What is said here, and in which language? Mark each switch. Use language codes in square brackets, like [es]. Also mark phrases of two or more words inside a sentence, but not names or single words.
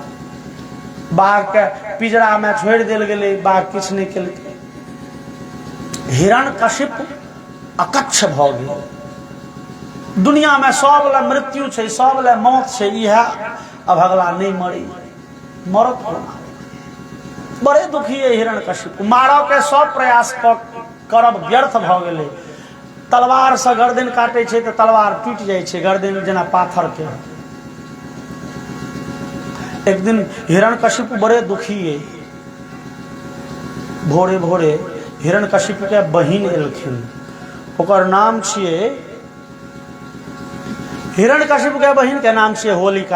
[mai] बाघ के पिजड़ा में छोड़ दिल गए, बाघ किछ नहीं केलकै। हिरण्यकशिपु अकच्छ भ गेल। दुनिया में सब ले मृत्यु छै, सब ले मौत छै, इहा अभगला नहीं मरी, मरत बड़े दुखी है हिरण्यकशिपु। मारव के सब प्रयास करब व्यर्थ भ गेलै। तलवार से गर्दन काटे छै तो तलवार टूट जाए छै, गर्दन जेना पाथर के। एक दिन हिरण्यकशिपु बड़े दुखी है। भोरे भोरे हिरण्यकशिपु के बहिन एलखिन, ओकर नाम छिए हिरण्यकशिपु के बहिन के नाम छिए होलिका।